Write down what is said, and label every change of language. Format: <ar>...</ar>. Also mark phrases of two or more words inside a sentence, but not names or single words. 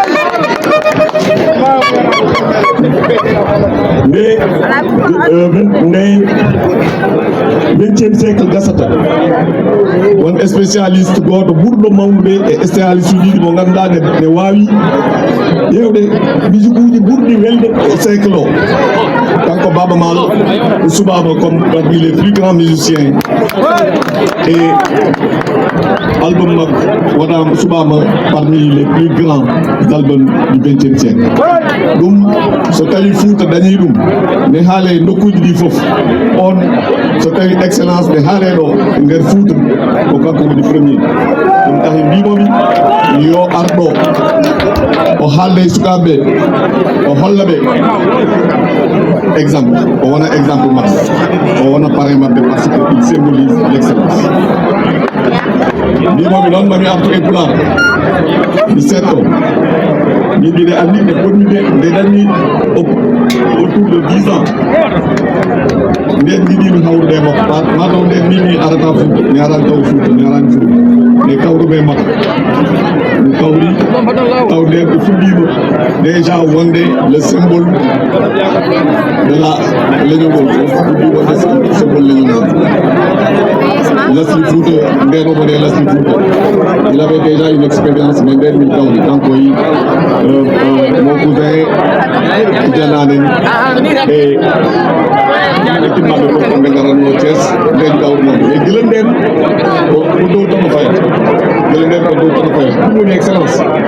<ff>nde 20e siècle gasata won spécialiste goto ɓurɗo mawnude e spécialiste uji ɗi mo ganduɗa ne wawi ƴewde musique uji ɓurɗi welde e siècle o kanko Baba Maal subaba</ff> <fr>comme parmi les plus grands musiciens et album</fr> <ff>makko waɗama subama</ff> <fr>parmi les plus grands albums du 20e siècle</fr> <ff>ɗum so tawi Fouta dañi ɗum ne haale nokkuji ɗi foof on so tawi excellence ne haale ɗo nder Fouta ko kanko woni premier ɗum tahi mbimomi yo arɗo o haalde sukaɓe o holla ɓe exemple o wona exemple mabɓe o wona parrain mabɓe</ff> <fr>par ce que il symbolise l'excellence</fr> <ff>mbimomi noon mami artu e Pulaar mi setto min mbiɗe andi ɓe ponmide nde dañi</ff> <fr>autour de</fr> <ff>10 ans nden jiɗimi hawrude makko mataw nden mimi arata Fouta mi arani taw Fouta mi arani Fouta mais kawruɓe makko mi kawri taw nden ɓe fuɗɗima déjà wonde</ff> <fr>le symbole de la</fr> <ff>leñolngol fuɗɗi wonde symbole leñolngol Lasli Fouta nden omo nde Lasli Fouta</ff> <fr>il avait déjà une expérience mais</fr> <ff>nden min kawri kanko yi</ff> <fr>mon cousin</fr> <ff>Tidiananen</ff> <fr>et équipe</fr> <ff>maɓɓe fof kamɓe garanno Thiès nden kawrunoɓe e guila nden ko dow tan o fayat guila nden ko dow tan o fayat ɗum woni excellence</ff>